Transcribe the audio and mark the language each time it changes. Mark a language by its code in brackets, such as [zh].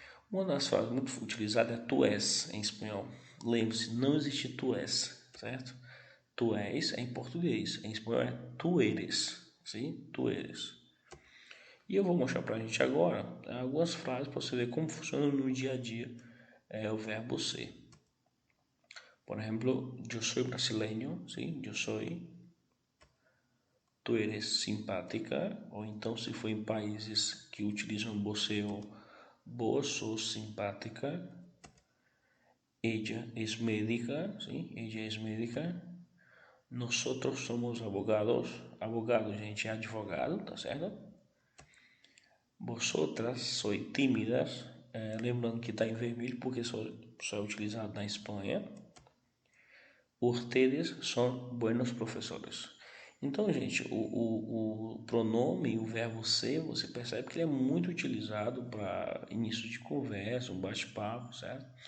[pt] Uma das frases muito utilizada é tu és em espanhol. Lembre-se, não existe tu és, certo? Tu és é em português, em espanhol é [es] tu eres, [pt] sim? [es] Tu eres. [pt] E eu vou mostrar para a gente agora algumas frases para você ver como funciona no dia a dia o verbo ser. [es] Por ejemplo, yo soy brasileño, ¿sí? Yo soy. Tu eres simpática, [pt] ou então se for em países que utilizam você ou [es] vos sos simpática. Ella es médica, ¿sí? Ella es médica. Nosotros somos abogados. [pt] Abogado, gente, é advogado, tá certo? [es] Vosotras sois tímidas. [pt] Lembrando que está em vermelho porque só é utilizado na Espanha. Ustedes são buenos professores. Então, gente, o pronome, o verbo ser, você percebe que ele é muito utilizado para início de conversa, um bate-papo, certo?